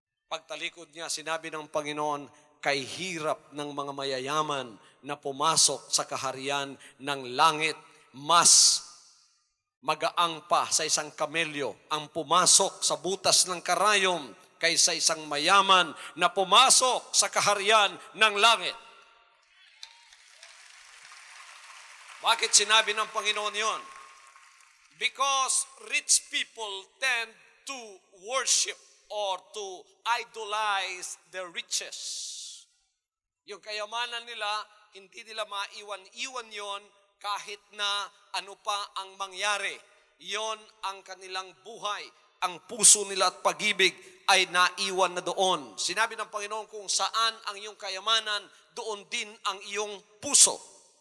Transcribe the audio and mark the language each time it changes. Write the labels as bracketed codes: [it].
[tl] Pagtalikod niya, sinabi ng Panginoon, kay hirap ng mga mayayaman na pumasok sa kaharian ng langit, mas magaang pa sa isang kamelyo ang pumasok sa butas ng karayom kaysa isang mayaman na pumasok sa kaharian ng langit. Bakit sinabi ng Panginoon yon? [en] Because rich people tend to worship or to idolize their riches. [tl] Yung kayamanan nila, hindi nila maiwan-iwan yon kahit na ano pa ang mangyari. Yon ang kanilang buhay. Ang puso nila at pag-ibig ay naiwan na doon. Sinabi ng Panginoon, kung saan ang iyong kayamanan, doon din ang iyong puso.